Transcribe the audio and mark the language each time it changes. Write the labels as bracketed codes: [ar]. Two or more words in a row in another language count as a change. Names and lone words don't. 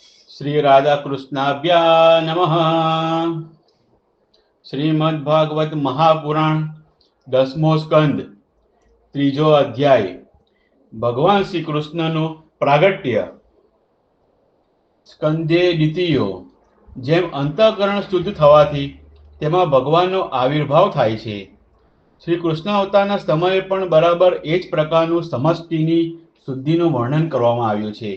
[sa] श्री राधा कृष्णाभ्या नमः। [gu] શ્રીમદ્ભાગવત મહાપુરાણ 10મો સ્કંદ ત્રીજો અધ્યાય ભગવાન શ્રી કૃષ્ણનું પ્રાગટ્ય। [sa] स्कंदे द्वितीयो। [gu] જેમ અંતઃકરણ શુદ્ધ થવાથી તેમાં ભગવાનનો આવિર્ભાવ થાય છે, શ્રી કૃષ્ણ અવતારના સમયે પણ બરાબર એ જ પ્રકારનું સમષ્ટિની શુદ્ધિનું વર્ણન કરવામાં આવ્યું છે।